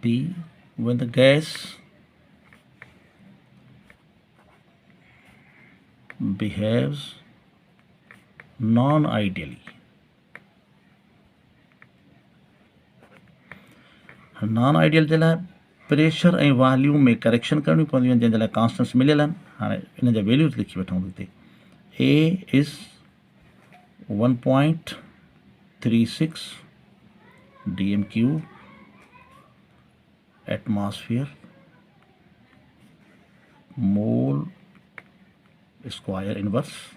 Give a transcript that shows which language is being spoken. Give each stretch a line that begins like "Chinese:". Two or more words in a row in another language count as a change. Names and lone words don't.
English: When the gas behaves non-ideally.
Sindhi: Non-ideal जे लाइ प्रेशर ऐं वॉल्यूम में करेक्शन करणी पवंदियूं आहिनि जंहिंजे लाइ कॉन्स्टेंट्स मिलियल आहिनि. हाणे इन जा वैल्यूज़ लिखी वठूं हिते.
English: A is 1.36 dm cube atmosphere mole square inverse.